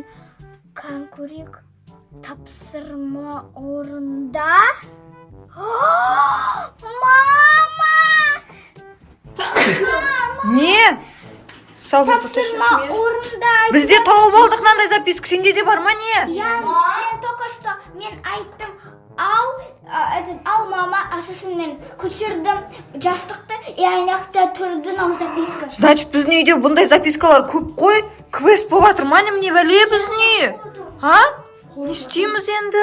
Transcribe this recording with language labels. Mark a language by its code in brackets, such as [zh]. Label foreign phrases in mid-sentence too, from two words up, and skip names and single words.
[kk] Қан көрейік. Тапсырма орында. Мама! Не? Тапсырма орында. Бізде тауып алдық мынандай записка. Сенде де бар ма не? [ru] Я только что [kk] мен айттым, ау мама, сосын мен көтердім жастықты, аяқта тұрды мына записка. Значит, біздің үйде бұндай запискалар көп қой. Квест болып жатыр ма не бәле біздің үй? Не істейміз енді?